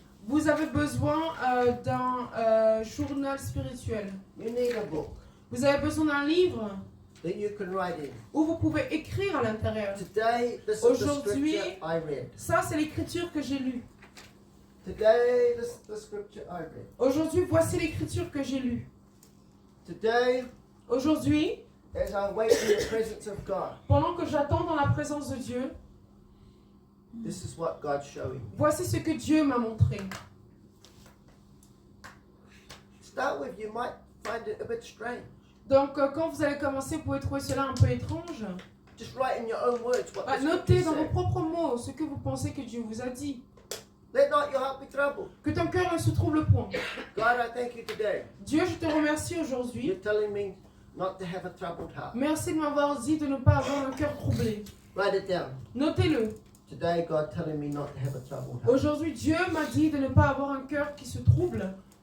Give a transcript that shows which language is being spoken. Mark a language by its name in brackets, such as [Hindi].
[French] Vous avez besoin d'un journal spirituel. [English] You need a book [French] Vous avez besoin d'un livre [English] that you can write in. [French] où vous pouvez écrire à l'intérieur. [English] Today, this is the [French] Aujourd'hui- [English] scripture I read. [French] Ça, c'est l'écriture que j'ai lue. [English] Today, this is the scripture I read. [French] Aujourd'hui, voici l'écriture que j'ai lue. [English] Today, [French] Aujourd'hui, [English] as I wait in the presence of God, [French] pendant que j'attends dans la présence de Dieu, [English] this is what God's showing me. [French] voici ce que Dieu m'a montré. [English] Start with, you might find it a bit strange. [French] Donc, quand vous allez commencer, vous pouvez trouver cela un peu étrange. [English] Just write in your own words what the [French] Notez [English] scripture [French] dans vos [English] said. [French] propres mots ce que vous pensez que Dieu vous a dit. [English] Let not your heart be troubled. [French] Que ton cœur ne se trouble point. [English] God, I thank you today. [French] Dieu, je te remercie aujourd'hui. [English] You're telling me not to have a troubled heart. [French] Merci de m'avoir dit de ne pas avoir un cœur troublé. [English] Write it down. [French] Notez-le. [English] Today, God telling me not to have a troubled heart. [French] Aujourd'hui, Dieu m'a dit de ne pas avoir un cœur qui se trouble.